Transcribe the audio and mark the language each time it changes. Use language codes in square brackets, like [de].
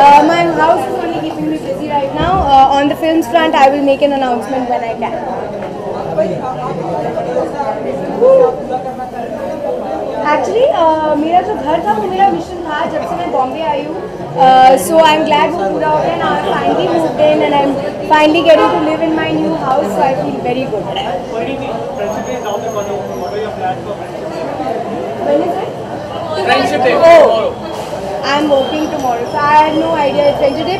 [en] My house is only keeping me busy right now. On the films front, I will make an announcement when I can. [hi] Actually, मेरा जो घर था वो मेरा mission था जब से मैं बॉम्बे आई हूँ. [en] So I'm glad [hi] वो पूरा हो गया. [en] Now I finally moved in and I'm finally getting to live in my new house. So I feel very good. When is it? Friendship Day. Oh, I'm working tomorrow, so I had no idea it's Friendship Day.